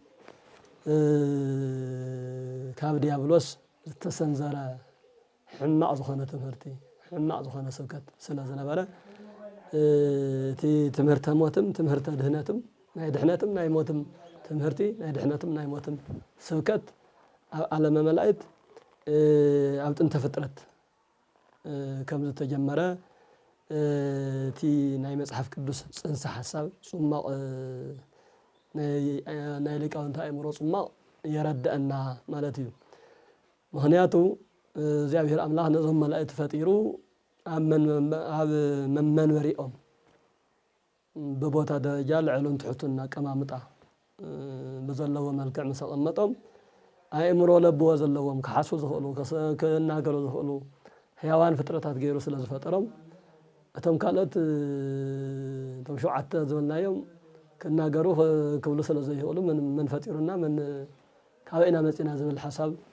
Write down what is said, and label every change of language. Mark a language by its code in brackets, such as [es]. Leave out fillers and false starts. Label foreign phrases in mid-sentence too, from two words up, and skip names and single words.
[ti] ካብ ዲያብሎስ ዝተሰንዘረ ሕማቕ ዝኾነ ትምህርቲ ሕማቕ ዝኾነ ስብከት ስለ ዝነበረ እቲ ትምህርተ ሞትም ትምህርተ ድህነትም ናይ ድህነትም ናይ ሞትም ትምህርቲ ናይ ድህነትም ናይ ሞትም ስብከት ኣብ ዓለም መላእክት ኣብ ጥንተ ፍጥረት ከም ዝተጀመረ እቲ ናይ መጽሐፍ ቅዱስ ጽንሰ ሐሳብ ጽማቕ ናይ ሊቃውንት ኣእምሮ ጽማቕ የረድአና ማለት እዩ ምክንያቱ እግዚአብሔር ኣምላኽ ነዞም መላእክት ፈጢሩ ኣብ መንበሪኦም በቦታ ደረጃ ልዕሉን ትሕቱን ኣቀማምጣ በዘለዎ መልክዕ ምስ ኣቐመጦም ኣእምሮ ለብዎ ዘለዎም ክሓስቡ ዝኽእሉ ክናገሩ ዝኽእሉ ሕያዋን ፍጥረታት ገይሩ ስለ ዝፈጠሮም እቶም ካልኦት እቶም 7 ዝብልናዮም ክናገሩ ክብሉ ስለ ዘይኽእሉ ምን ፈጢሩና ምን ካበይና መፂና ዝብል ሓሳብ